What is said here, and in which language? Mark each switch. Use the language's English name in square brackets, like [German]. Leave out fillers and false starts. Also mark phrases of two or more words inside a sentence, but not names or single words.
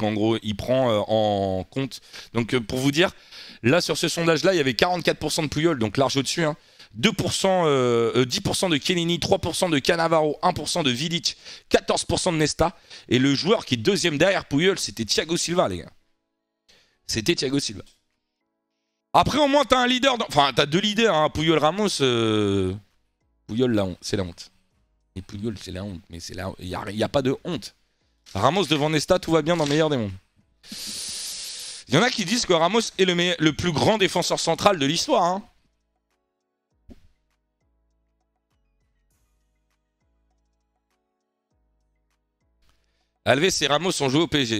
[French] En gros, il prend en compte. Donc, pour vous dire, là, sur ce sondage-là, il y avait 44% de Puyol, donc large au-dessus. Hein. 10% de Chiellini, 3% de Cannavaro, 1% de Vidic, 14% de Nesta. Et le joueur qui est deuxième derrière Puyol, c'était Thiago Silva, les gars. C'était Thiago Silva. Après, au moins, t'as un leader. Enfin, t'as 2 leaders. Hein. Puyol, Ramos. Puyol, c'est la honte. Et Puyol, c'est la honte. Mais il n'y a pas de honte. Ramos devant Nesta, tout va bien dans le meilleur des mondes. Il y en a qui disent que Ramos est le plus grand défenseur central de l'histoire. Hein. Alves et Ramos ont joué au PSG.